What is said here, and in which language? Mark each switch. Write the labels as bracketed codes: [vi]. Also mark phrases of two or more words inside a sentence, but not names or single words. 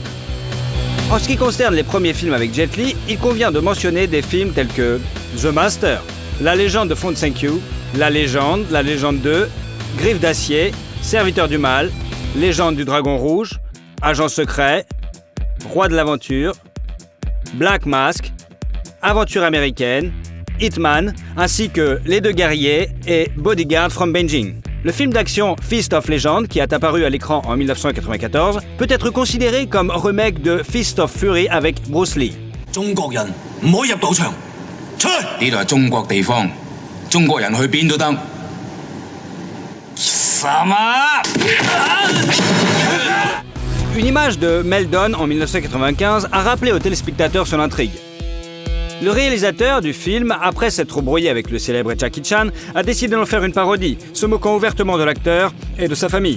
[fr] En ce qui concerne les premiers films avec Jet Li, il convient de mentionner des films tels que The Master, La légende de Fong Zheng-Qiu, La légende 2, Griffes d'acier, Serviteur du mal, Légende du dragon rouge, Agent secret, Roi de l'aventure, Black Mask, Aventure américaine, Hitman, ainsi que Les 2 guerriers et Bodyguard from Beijing. Le film d'action Fist of Legend, qui est apparu à l'écran en 1994, peut être considéré comme remake de Fist of Fury avec Bruce Lee. [yue] 中國人唔可以入賭場，出去！呢度係中國地方，中國人去邊都得。Yes. [fr] Une image de Meldon en 1995 a rappelé aux téléspectateurs son intrigue. Le réalisateur du film, après s'être brouillé avec le célèbre Jackie Chan, a décidé d'en faire une parodie, se moquant ouvertement de l'acteur et de sa famille.